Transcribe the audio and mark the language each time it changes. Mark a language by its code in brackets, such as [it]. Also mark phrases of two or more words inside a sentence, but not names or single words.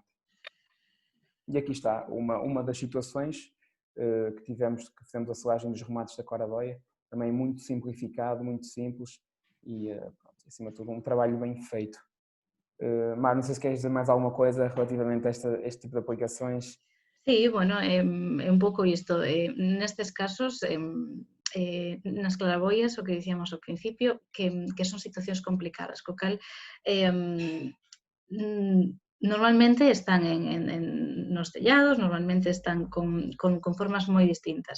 [pt] E aqui está uma das situações que fizemos a selagem dos remates da claraboia, também muito simplificado, muito simples e, pronto, acima de tudo, um trabalho bem feito. Mar, não sei se queres dizer mais alguma coisa relativamente a este tipo de aplicações. [gl] Sí, bueno, é un pouco isto. Nestes casos, nas claraboias, o que dicíamos ao principio, que son situacións complicadas, co cal normalmente están nos tellados, normalmente están con formas moi distintas.